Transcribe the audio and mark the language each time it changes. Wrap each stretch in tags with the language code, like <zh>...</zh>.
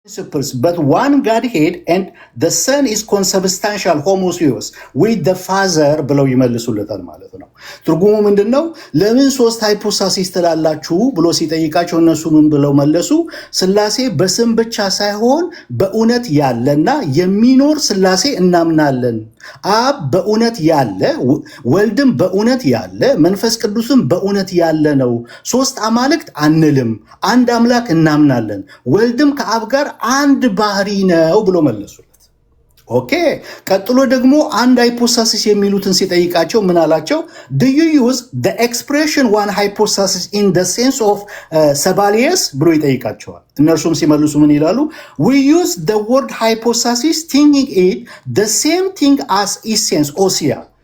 <en>principles, but one Godhead, and the Son is consubstantial homoousios with the Father</en> <am>ብለው ይመልሱለታል ማለት ነው። ትርጉሙ ምንድነው? ለምን ሶስት ሃይፖስታሲስ ትላላችሁ ብሎ ሲጠይቃቸው እነሱ ምን ብለው መለሱ? ስላሴ በስም ብቻ ሳይሆን በእውነት ያለና የሚኖር ስላሴ እናምናለን። አብ በእውነት ያለ፣ ወልድም በእውነት ያለ፣ መንፈስ ቅዱስም በእውነት ያለ ነው። ሶስት አማልክት አንልም፣ አንድ አምላክ እናምናለን። ወልድም ከአብ ጋር አንድ ባህሪ ነው ብሎ መለሱለት። ኦኬ። ቀጥሎ ደግሞ አንድ ሃይፖስታሲስ የሚሉትን ሲጠይቃቸው ምን አላቸው?</am> <en>do you use the expression one hypostasis in the sense of Sabellius</en> <am>ብሎ ይጠይቃቸዋል። እነርሱም ሲመልሱ ምን ይላሉ?</am> <en>we use the word hypostasis thinking it the same thing as essence ousia.</en>